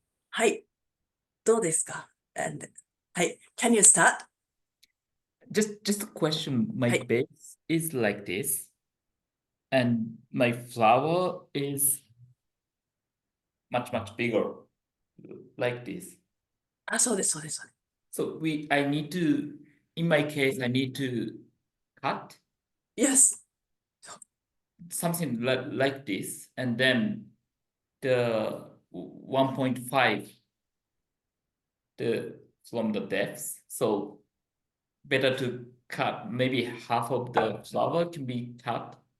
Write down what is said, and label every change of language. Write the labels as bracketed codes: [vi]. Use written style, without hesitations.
[en] はい。 [ja] どうですか? [en] And はい。Can you start? Just a question. My Hey. base is like this, and my flower is much bigger, like this. [ja] あ、そうです、そうです、そうです。 [en] So I need to, in my case, I need to cut Yes. something like this, and then the 1.5 from the depth. So better to cut, maybe half of the flower can be cut.